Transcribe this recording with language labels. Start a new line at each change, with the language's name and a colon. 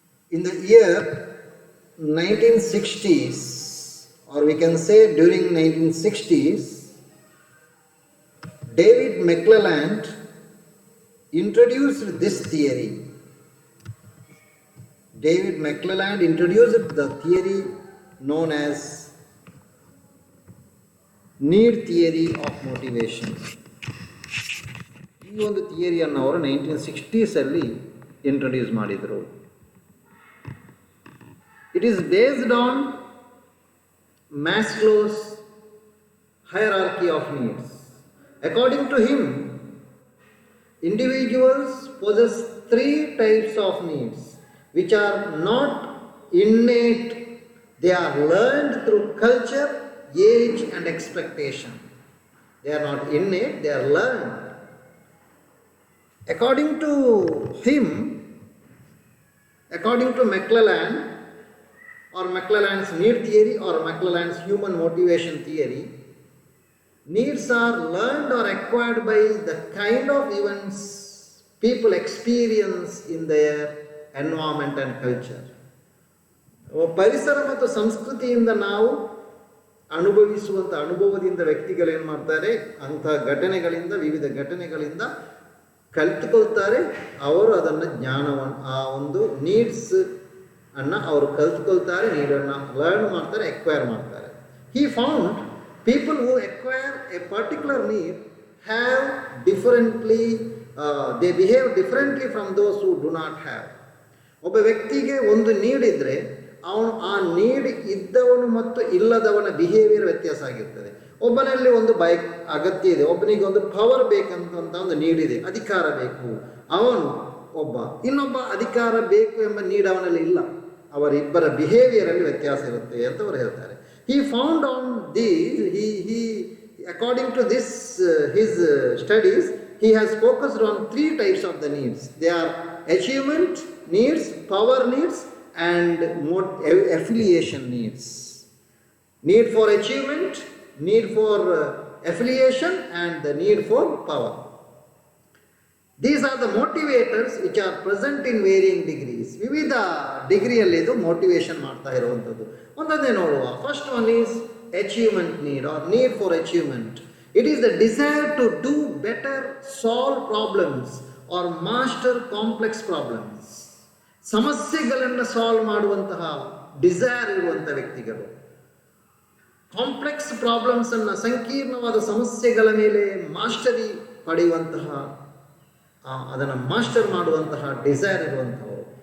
English: In the year 1960s, or we can say during 1960s, David McClelland introduced this theory. David McClelland introduced the theory known as need theory of motivation.
Kannada: ಈ ಒಂದು ಥಿಯರಿಯನ್ನು ಅವರು 1960s introduce ಮಾಡಿದರು.
English: It is based on Maslow's hierarchy of needs. According to him, individuals possess three types of needs which are not innate. They are learned through culture, age and expectation. They are not innate, they are learned. According to him, according to McClelland, or McClelland's need theory, or McClelland's human motivation theory, needs are learned or acquired by the kind of events people experience in their environment and culture.
Kannada: ಪರಿಸರ ಮತ್ತು ಸಂಸ್ಕೃತಿಯಿಂದ ನಾವು ಅನುಭವಿಸುವಂಥ ಅನುಭವದಿಂದ ವ್ಯಕ್ತಿಗಳೇನು ಮಾಡ್ತಾರೆ, ಅಂಥ ಘಟನೆಗಳಿಂದ, ವಿವಿಧ ಘಟನೆಗಳಿಂದ ಕಲಿತುಕೊಳ್ತಾರೆ. ಅವರು ಅದನ್ನು ಜ್ಞಾನವನ್ನು, ಆ ಒಂದು ನೀಡ್ಸ್ ಅನ್ನು ಅವರು ಕಲ್ತ್ಕೊಳ್ತಾರೆ, ನೀಡನ್ನು ಲರ್ನ್ ಮಾಡ್ತಾರೆ, ಎಕ್ವೈರ್ ಮಾಡ್ತಾರೆ.
English: He found people who acquire a particular need have differently, they behave differently from those who do not have.
Kannada: ಒಬ್ಬ ವ್ಯಕ್ತಿಗೆ ಒಂದು ನೀಡ್ ಇದ್ದರೆ ಅವನು ಆ ನೀಡ್ ಇದ್ದವನು ಮತ್ತು ಇಲ್ಲದವನ ಬಿಹೇವಿಯರ್ ವ್ಯತ್ಯಾಸ ಆಗಿರ್ತದೆ. ಒಬ್ಬನಲ್ಲಿ ಒಂದು ಬೈಕ್ ಅಗತ್ಯ ಇದೆ, ಒಬ್ಬನಿಗೆ ಒಂದು ಪವರ್ ಬೇಕಂತ ಒಂದು ನೀಡ್ ಇದೆ, ಅಧಿಕಾರ ಬೇಕು. ಅವನು ಒಬ್ಬ, ಇನ್ನೊಬ್ಬ ಅಧಿಕಾರ ಬೇಕು ಎಂಬ ನೀಡ್ ಅವನಲ್ಲಿ ಇಲ್ಲ. ಅವರಿಬ್ಬರ ಬಿಹೇವಿಯರಲ್ಲಿ ವ್ಯತ್ಯಾಸ ಇರುತ್ತೆ ಅಂತ ಅವರು ಹೇಳ್ತಾರೆ.
English: He found on these, he according to this his studies, he has focused on three types of the needs. They are achievement needs, power needs and affiliation needs. Need for achievement, need for affiliation and the need for power. These are the motivators which are present in varying degrees.
Kannada: ವಿವಿಧ ಡಿಗ್ರಿಯಲ್ಲಿ ಇದು motivation ಮಾಡ್ತಾ ಇರುವಂಥದ್ದು. ಒಂದೊಂದೇ ನೋಡುವ.
English: First one is achievement need, or need for achievement. It is the desire to do better, solve problems or master complex problems.
Kannada: ಸಮಸ್ಯೆಗಳನ್ನು solve ಮಾಡುವಂತಹ desire ಇರುವಂಥ ವ್ಯಕ್ತಿಗಳು, ಕಾಂಪ್ಲೆಕ್ಸ್ ಪ್ರಾಬ್ಲಮ್ಸ್ ಅನ್ನು, ಸಂಕೀರ್ಣವಾದ ಸಮಸ್ಯೆಗಳ ಮೇಲೆ ಮಾಸ್ಟರಿ ಪಡೆಯುವಂತಹ, ಅದನ್ನು ಮಾಸ್ಟರ್ ಮಾಡುವಂತಹ ಡಿಸೈರ್ ಇರುವಂಥವರು.